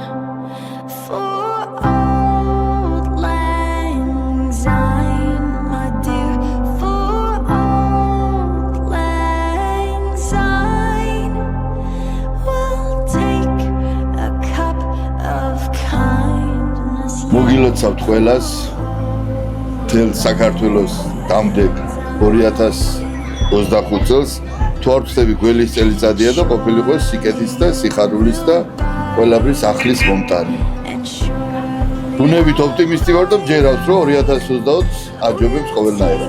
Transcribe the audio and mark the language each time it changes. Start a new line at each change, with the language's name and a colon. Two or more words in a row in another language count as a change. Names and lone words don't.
English: For old lang syne, my dear, for old lang syne, we'll take a cup of kindness.
Georgian: მოგილოცავთ ყველას თელ საქართველოს დამდეგ 2025 წელს თვარფსები გველის წელიწადია და ყოფილიყო სიკეთის და სიხარულის და ყველაფრის ახლის მომტანი. ბუნებით ოპტიმისტი ვარ და მჯერავს რომ 2024 აჯობებს ყველნაირად.